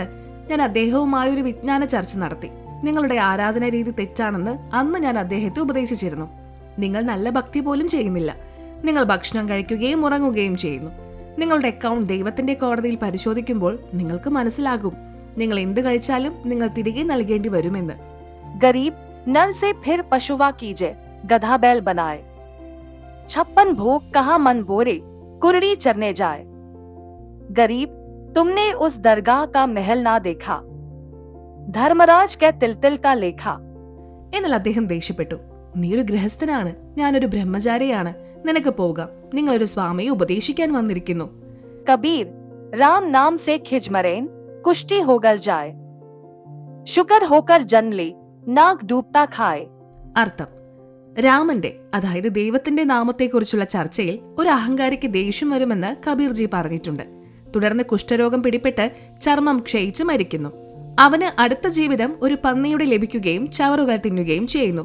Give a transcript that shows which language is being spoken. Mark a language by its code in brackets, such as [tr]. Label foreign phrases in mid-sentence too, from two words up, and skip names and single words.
[ml] ഞാൻ അദ്ദേഹവുമായി ഒരു വിജ്ഞാന ചർച്ച നടത്തി. നിങ്ങളുടെ ആരാധന രീതി തെറ്റാണെന്ന് അന്ന് ഞാൻ അദ്ദേഹത്തെ ഉപദേശിച്ചിരുന്നു. നിങ്ങൾ നല്ല ഭക്തി പോലും ചെയ്യുന്നില്ല. നിങ്ങൾ ഭക്ഷണം കഴിക്കുകയും ഉറങ്ങുകയും ചെയ്യുന്നു. നിങ്ങളുടെ അക്കൗണ്ട് ദൈവത്തിന്റെ കോടതിയിൽ പരിശോധിക്കുമ്പോൾ നിങ്ങൾക്ക് മനസ്സിലാകും, നിങ്ങൾ എന്ത് കഴിച്ചാലും നിങ്ങൾ തിരികെ നൽകേണ്ടി വരുമെന്ന്. [hi] ഗരീബ് नर से फिर पशुवा कीजे, गधा बैल बनाए. 56 भोग कहा मन बोरे, कुरड़ी चरने जाए. गरीब, तुमने उस दरगाह का महल ना देखा, धर्मराज के तिल का लेखा. [ml] എന്നാൽ അദ്ദേഹം ദേഷ്യപ്പെട്ടു. നീ ഒരു ഗൃഹസ്ഥനാണ്, ഞാനൊരു ബ്രഹ്മചാരിയാണ്. നിനക്ക് പോകാം. നിങ്ങളൊരു സ്വാമിയെ ഉപദേശിക്കാൻ വന്നിരിക്കുന്നു. [hi] कबीर, राम नाम से खिजमरेन, कुश्ती होकर जाए. शुकर होकर जन्म ले, नाक डूबता खाए. [ml] അർത്ഥം, രാമന്റെ അതായത് ദൈവത്തിന്റെ നാമത്തെക്കുറിച്ചുള്ള ചർച്ചയിൽ ഒരു അഹങ്കാരിക്ക് ദേഷ്യം വരുമെന്ന് കബീർജി പറഞ്ഞിട്ടുണ്ട്. തുടർന്ന് കുഷ്ഠരോഗം പിടിപെട്ട് ചർമ്മം ക്ഷയിച്ച് മരിക്കുന്നു. അവന് അടുത്ത ജീവിതം ഒരു പന്നിയുടെ ലഭിക്കുകയും ചവറുകൾ തിന്നുകയും ചെയ്യുന്നു.